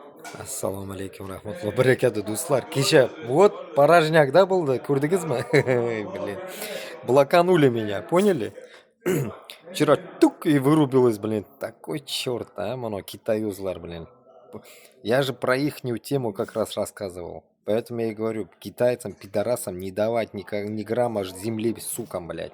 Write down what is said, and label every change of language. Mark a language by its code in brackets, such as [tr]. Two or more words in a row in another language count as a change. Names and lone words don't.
[uz] Assalomu alaykum rahmatullohi barakatuh do'stlar. [ru] Kecha вот порожняк, да, [uz] bo'ldi? Ko'rdingizmi? [ru] Блин. Блоканули меня, поняли? Вчера тук и вырубилось, блин. Такой черт, а, [uz] мано китаёзлар, [ru] блин. Я же про ихнюю тему как раз рассказывал. Поэтому я и говорю, китайцам, пидорасам не давать ни грамма земли, сукам, блядь.